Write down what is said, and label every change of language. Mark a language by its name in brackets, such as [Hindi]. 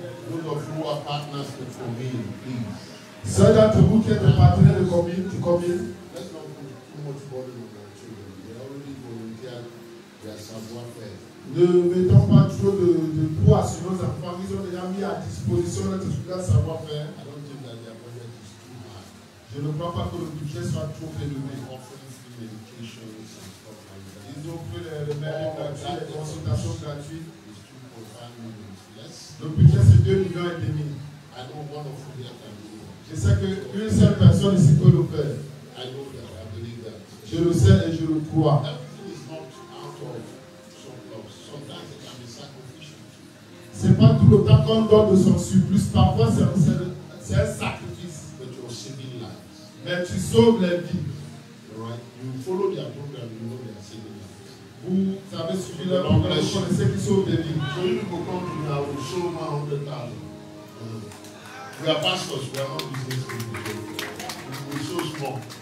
[English] Those of you who are partners with me, please. [French] Ceux d'entre vous qui êtes des partenaires de commune, [English] Let's not put too much burden on our children. They already volunteered their savoir-faire. [French] ne mettons pas trop de poids sur nos enfants. Ils ont déjà mis à disposition notre savoir-faire. [English] I don't think that their budget is too high. [French] Je ne crois pas que le budget soit trop élevé. [English] Offering free medications and stuff like that. [French] Ils ont pris les remèdes gratuits, les consultations gratuites. [English] It's 2.5 million. Yes. [French] Le budget c'est 2,5 millions. [English] I know one of you here can do it. [French] Je sais qu'une seule personne ici peut le faire. [English] I know that. I believe that. [French] Je le sais et je le crois. [English] Everything is not out of some love. Sometimes it can be sacrificial. [French] C'est pas tout le temps qu'on donne de son surplus. Parfois c'est un sacrifice. [English] But you're saving lives. [French] Mais tu sauves les vies. [English] Right? You follow their program, you know they are saving lives. [French] Vous avez suivi leur programme, vous connaissez qui sauve des vies. [English] So you people come to me, I will show 100,000. We are pastors, we are not business people. We so small.